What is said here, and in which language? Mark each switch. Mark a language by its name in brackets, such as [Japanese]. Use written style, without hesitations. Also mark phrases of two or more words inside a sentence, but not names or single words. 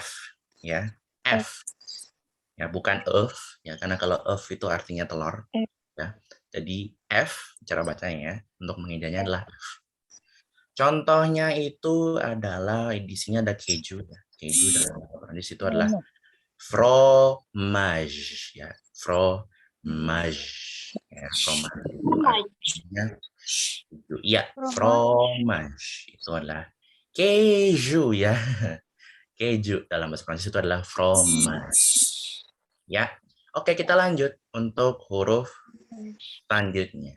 [Indonesian] Ya, F. Ya, bukan F. Ya, karena kalau F itu artinya telur. Ya, jadi F, cara bacanya ya, untuk mengejanya adalah F. Contohnya itu adalah di sini ada keju ya. Keju dalam bahasa Prancis itu adalah fromage ya, fromage ya, fromage itu artinya itu ya, fromage itu adalah keju ya. Keju dalam bahasa Prancis itu adalah fromage ya. Oke, kita lanjut untuk huruf selanjutnya.